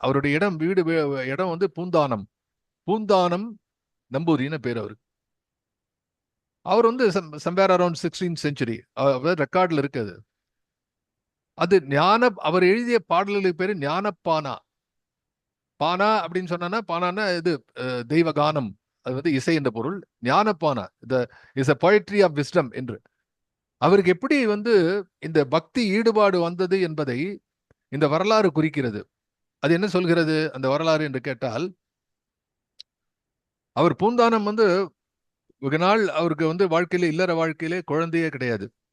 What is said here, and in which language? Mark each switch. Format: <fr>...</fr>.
<ta>அவருடைய இடம் வந்து பூந்தானம் நம்பூதிரின்னு பேர் அவருக்கு. அவர் வந்து</ta> <en>somewhere around 16th century</en> <ta>ரெக்கார்ட்ல இருக்குது. அது அவர் எழுதிய பாடல்களுக்கு பேரு ஞானப்பானா. பானா அப்படின்னு சொன்னா, பானான்னா இது தெய்வ கானம், அது வந்து இசை என்ற பொருள்.</ta> <en>Jnanappana is a poetry of wisdom என்று.</en> <ta>அவருக்கு எப்படி வந்து இந்த பக்தி ஈடுபாடு வந்தது என்பதை இந்த வரலாறு குறிக்கிறது. அது என்ன சொல்கிறது அந்த வரலாறு என்று கேட்டால், அவர் பூந்தானம் வந்து ஒரு நாள் அவருக்கு வந்து வாழ்க்கையில, இல்லற வாழ்க்கையிலே குழந்தையே கிடையாது.</ta>